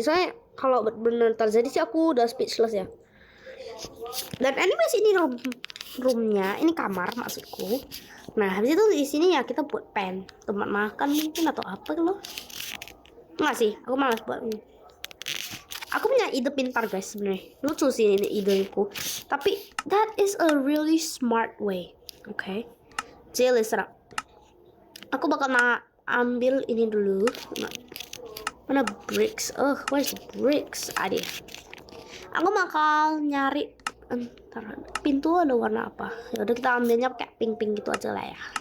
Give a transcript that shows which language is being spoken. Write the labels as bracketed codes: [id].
[id] Soalnya kalau beneran terjadi sih aku udah speechless ya. Dan anyways, ini roomnya, ini kamar maksudku. Nah habis itu di sini ya kita buat tempat makan mungkin atau apa loh. Enggak sih, aku malas buat ini. Aku punya ide pintar guys sebenarnya. Lucu sih ini ideku. [en] Tapi that is a really smart way. [id] Oke. Jadi serap. Aku bakal ambil ini dulu. Mana bricks? [en] Where's the bricks? [id] Ada. Aku bakal nyari pintu ada warna apa. Ya udah kita ambilnya pakai pink gitu aja lah ya.